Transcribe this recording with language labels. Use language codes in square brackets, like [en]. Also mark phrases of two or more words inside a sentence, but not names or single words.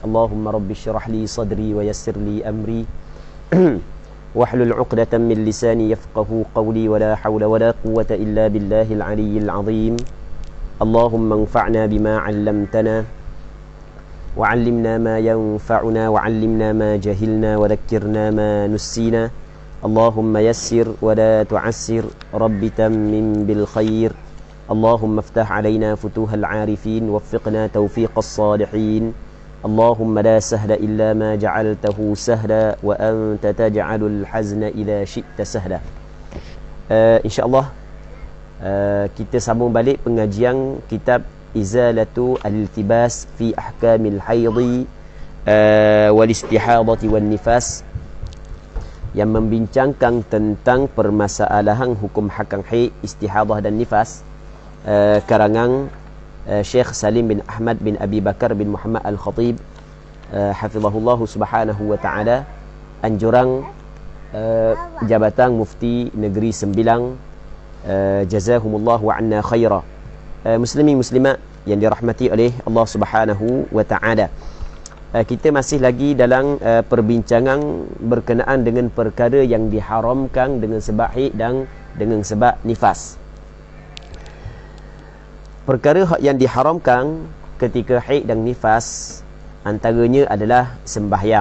[ar] اللهم رب اشرح لي صدري ويسر لي أمري واحلل عقدة من لساني يفقهوا قولي ولا حول ولا قوة إلا بالله العلي العظيم. اللهم انفعنا بما علمتنا وعلمنا ما ينفعنا وعلمنا ما جهلنا وذكرنا ما نسينا. اللهم يسر ولا تعسر رب تمم بالخير. اللهم افتح علينا فتوح العارفين ووفقنا توفيق الصالحين. اللهم لا سهل إلا ما جعلته سهلا وأنت تجعل الحزن إذا شئت سهلا. [ms] Insya-Allah kita sambung balik pengajian kitab Izalatu al-Iltibas fi Ahkamil Haidhi wal Istihadati wan Nifas, yang membincangkan tentang permasalahan hukum hakam haid, istihadah dan nifas, karangan Syekh Salim bin Ahmad bin Abi Bakar bin Muhammad Al-Khatib hafizahullah [ar] سبحانه وتعالى, [ms] anjuran Jabatan Mufti Negeri Sembilang. [ar] جزاهم الله عنا خيرا. [ms] Muslimin muslimat yang dirahmati oleh Allah [ar] سبحانه وتعالى, [ms] kita masih lagi dalam perbincangan berkenaan dengan perkara yang diharamkan dengan sebab haid dan dengan sebab nifas. Perkara yang diharamkan ketika haid dan nifas antaranya adalah sembahyang.